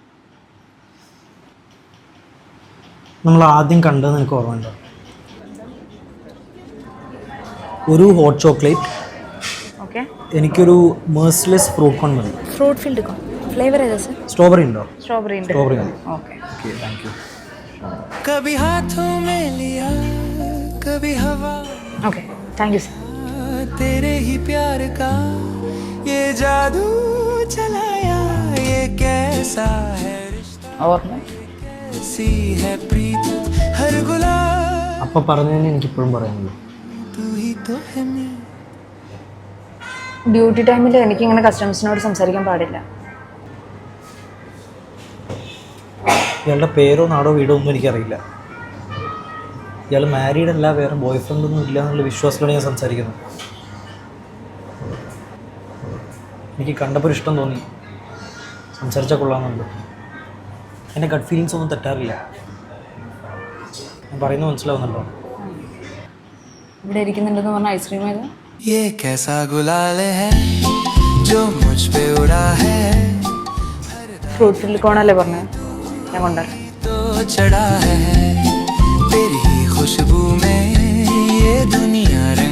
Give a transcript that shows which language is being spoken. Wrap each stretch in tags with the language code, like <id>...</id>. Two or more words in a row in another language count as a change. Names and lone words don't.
<ml>നമ്മൾ ആദ്യം കണ്ടത് നിനക്ക് ഓർമ്മയുണ്ടോ? ഒരു</ml> <en>hot chocolate,</en> <ml>എനിക്കൊരു</ml> <en>merciless fruit cone</en> <ml>മതി. ഫ്രൂട്ട് ഫീൽഡ്</ml> <en>cone flavour</en> <ml>ഏതാ സർ? സ്ട്രോബെറി ഉണ്ടോ? സ്ട്രോബെറി ഉണ്ട്. സ്ട്രോബെറി മതി. ഓക്കെ</ml> <en>Okay, thank you.</en> <hi>कभी हाथों में लिया कभी हवा</hi> <en>Okay, thank you sir.</en> <hi>तेरे ही प्यार का ये जादू चलाया ये कैसा है रिश्ता</hi> <ml>ഓർമ്മ</ml> <hi>कैसी है प्रीत हर गुलाब</hi> <ml>അപ്പം പറഞ്ഞതിന് എനിക്കിപ്പോഴും പറയാനുള്ളൂ.</ml> <hi>तू ही तो है मैं</hi> <ml>ഡ്യൂട്ടി ടൈമിൽ എനിക്ക് ഇങ്ങനെ കസ്റ്റമേഴ്സിനോട് സംസാരിക്കാൻ പാടില്ല. ഇയാളുടെ പേരോ നാടോ വീടോ ഒന്നും എനിക്കറിയില്ല. ഇയാൾ മാരീഡ് അല്ല, വേറെ</ml> <en>boy friend</en> <ml>ഒന്നും ഇല്ല എന്നുള്ള വിശ്വാസത്തിലാണ് ഞാൻ സംസാരിക്കുന്നത്. എനിക്ക് കണ്ടപ്പോൾ ഒരു ഇഷ്ടം തോന്നി, സംസാരിച്ചാൽ കൊള്ളാമെന്നുണ്ട്. എൻ്റെ</ml> <en>gut feelings</en> <ml>ഒന്നും തെറ്റാറില്ല. ഞാൻ പറയുന്നത് മനസ്സിലാവുന്നുണ്ടോ? ഇവിടെ ഇരിക്കുന്നുണ്ടെന്ന് പറഞ്ഞ ഐസ്ക്രീം ഏതാ?</ml> <hi>ये कैसा गुलाल है जो मुझ पे उड़ा है</hi> <ml>ഫ്രൂട്ട് ഫീൽഡ് കോണല്ലേ പറഞ്ഞത്? ഞാൻ കൊണ്ടുവരാം.</ml> <hi>तो चढ़ा है तेरी ही खुशबू में ये दुनिया</hi>